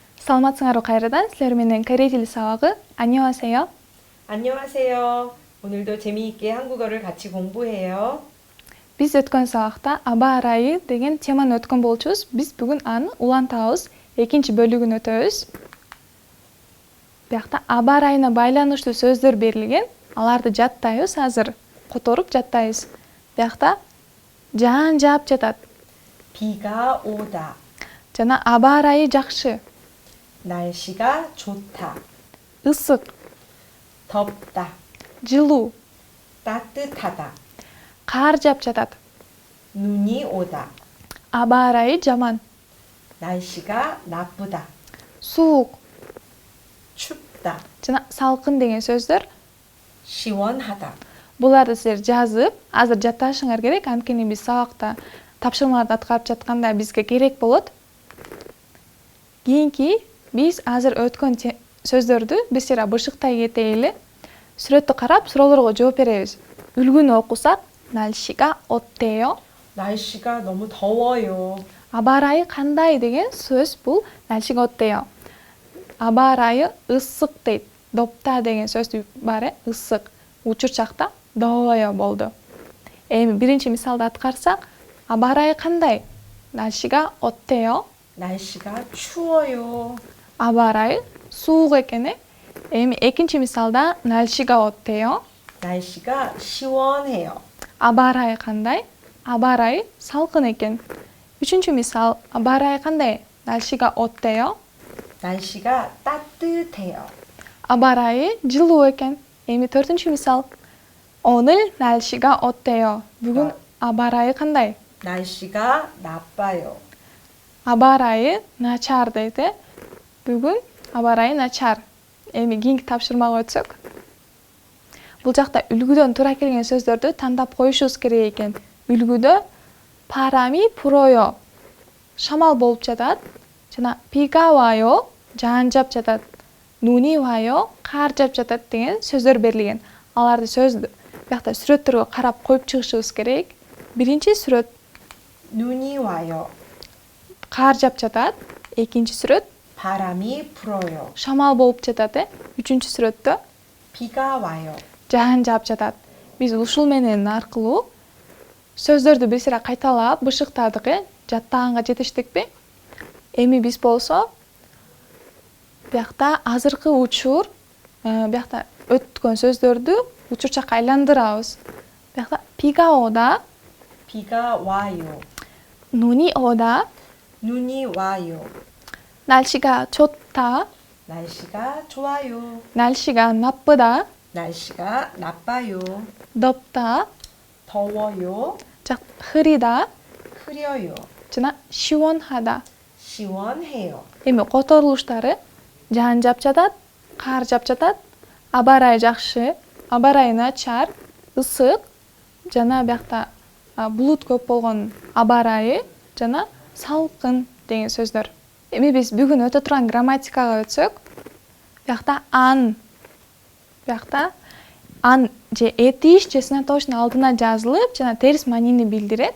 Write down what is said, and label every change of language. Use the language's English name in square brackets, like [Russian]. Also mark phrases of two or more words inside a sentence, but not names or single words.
[Kyrgyz] саламатсыңарбы кайрадан? Силер менен корей тили сабагы. [Korean] 안녕하세요. 안녕하세요. 오늘도 재미있게 한국어를 같이 공부해요. [Kyrgyz] Биз өткөн сабакта аба ырайы деген теманы өткөн болчубуз. Биз бүгүн аны улантабыз. Экинчи бөлүгүн өтөбүз. Биякта аба ырайына байланыштуу сөздөр берилген. Аларды жаттайбыз азыр. Которуп жаттайбыз. Биякта жаан жаап жатат. [Korean] 비가 오다. [Kyrgyz] Жана аба ырайы жакшы. [Korean] 날씨가 좋다. [Kyrgyz] Ысык, [Korean] 덥다. [Kyrgyz] жылуу, [Korean] 따뜻하다. [Kyrgyz] каар жаап жатат. [Korean] 눈이 오다. [Kyrgyz] Аба ырайы жаман. [Korean] 날씨가 나쁘다. [Kyrgyz] Суук [Korean] 춥다. [Kyrgyz] жана салкын деген сөздөр. [Korean] 시원하다. [Kyrgyz] Буларды силер жазып, азыр жатташыңар керек. Анткени биз сабакта тапшырмаларды аткарып жатканда бизге керек болот. Кийинки биз азыр өткөн сөздөрдү биз силер бышыктай кетели. Сүрөттү карап, суроолорго жооп беребиз. Үлгүнү окусак, [Korean] 날씨가 어때요? 날씨가 너무 더워요. [Kyrgyz] 아바 ырайы кандай деген сөз бул [Korean] 날씨가 어때요? [Kyrgyz] 아바 ырайы ысык дейт. Допта деген сөз бар, ысык. Учурчакта 더워요 болду. Эми биринчи мисалды аткарсак, аба ырайы кандай? [Korean] 날씨가 어때요? 날씨가 추워요. [Kyrgyz] 아바 ырайы суук экен. Эми экинчи мисалда [Korean] 날씨가 어때요? 날씨가 시원해요. [Kyrgyz] 아바 ырайы кандай? 아바 ырайы салкын экен. Үчүнчү мисал, аба ырайы кандай? [Korean] 날씨가 어때요? 날씨가 따뜻해요. [Kyrgyz] 아바 ырайы жылуу экен. Эми төртүнчү мисал, [Korean] 오늘 날씨가 어때요? [Kyrgyz] Бүгүн аба ырайы кандай? [Korean] 날씨가 나빠요. [Kyrgyz] 아바 ырайы начар дейт. Бүгүн аба ырайы начар. Эми кийинки тапшырмага өтсөк. Бул жакта үлгүдөн туура келген сөздөрдү тандап коюшубуз керек экен. [Korean] Үлгүдө 바람이 불어요. [Kyrgyz] шамал болуп жатат. [Korean] Жана 비가 와요. [Kyrgyz] жаан жаап жатат. [Korean] 눈이 와요. [Kyrgyz] каар жаап жатат деген сөздөр берилген. Аларды сөздү биякта сүрөттөргө карап коюп чыгышыбыз керек. Биринчи сүрөт [Korean] 눈이 와요. [Kyrgyz] каар жаап жатат. Экинчи сүрөт [Korean] 바람이 불어요. [Kyrgyz] шамал болуп жатат. Үчүнчү сүрөттө [Korean] 비가 와요. [Kyrgyz] жаан жаап жатат. Биз ушул менен аркылуу сөздөрдү бир сыйра кайталап бышыктадык. Жаттаганга жетиштикпи? Эми биз болсо биякта азыркы учур, биякта өткөн сөздөрдү учурчакка айландырабыз. [Korean] Биякта 비가 오다, 비가 와요. 눈이 오다, 눈이 와요. 날씨가 좋다, 날씨가 좋아요. 날씨가 나쁘다, 날씨가 나빠요. 덥다, 더워요. 자, 흐리다, 흐려요. жана 시원하다. 시원해요. [Kyrgyz] Эми которулуштары жаан жаап жатат, каар жаап жатат, аба ырайы жакшы, аба ырайы начар, ысык жана биякта булут көп болгон аба ырайы жана салкын деген сөздөр. Эми биз бүгүн өтө турган грамматикага өтсөк, биякта ан же этиш же сынатоочтун алдына жазылып жана терс маанини билдирет.